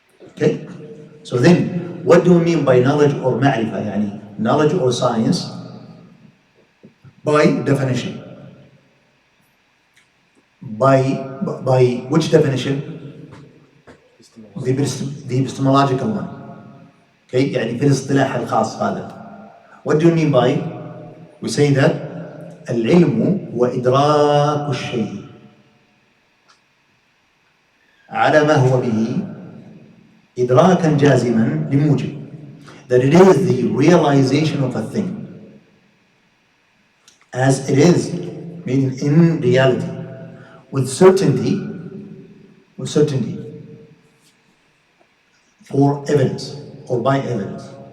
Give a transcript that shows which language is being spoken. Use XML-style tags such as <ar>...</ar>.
<en>Okay? So then, what do we mean by knowledge or ma'rifah? Knowledge or science by definition. By which definition? The epistemological one.</en> <ar>Okay, في الاصطلاح الخاص هذا.</ar> <en>What do you mean by? We say that</en> <ar>العلم هو إدراك الشيء على ما هو به إدراكا جازما لموجب.</ar> <en>That it is the realization of a thing as it is, meaning in reality, with certainty for evidence or by evidence.</en>